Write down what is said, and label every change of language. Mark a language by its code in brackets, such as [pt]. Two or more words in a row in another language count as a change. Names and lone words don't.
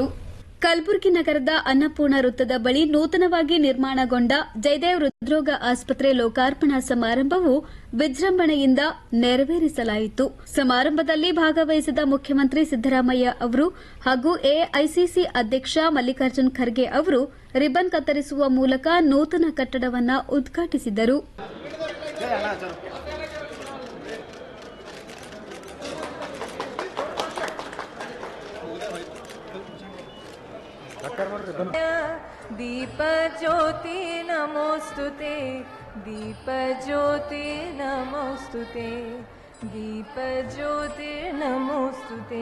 [kn] ಕಲಬುರಗಿ ನಗರದ ಅನ್ನಪೂರ್ಣ ವೃತ್ತದ ಬಳಿ ನೂತನವಾಗಿ ನಿರ್ಮಾಣಗೊಂಡ ಜಯದೇವ್ ಹೃದ್ರೋಗ ಆಸ್ಪತ್ರೆ ಲೋಕಾರ್ಪಣಾ ಸಮಾರಂಭವು ವಿಜೃಂಭಣೆಯಿಂದ ನೆರವೇರಿಸಲಾಯಿತು. ಸಮಾರಂಭದಲ್ಲಿ ಭಾಗವಹಿಸಿದ ಮುಖ್ಯಮಂತ್ರಿ ಸಿದ್ದರಾಮಯ್ಯ ಅವರು ಹಾಗೂ ಎಐಸಿಸಿ ಅಧ್ಯಕ್ಷ ಮಲ್ಲಿಕಾರ್ಜುನ್ ಖರ್ಗೆ ಅವರು ರಿಬ್ಬನ್ ಕತ್ತರಿಸುವ ಮೂಲಕ ನೂತನ ಕಟ್ಟಡವನ್ನು ಉದ್ಘಾಟಿಸಿದರು. [sa] दीप ज्योति नमोस्तुते, दीप ज्योति नमोस्तुते, दीप ज्योति नमोस्तुते.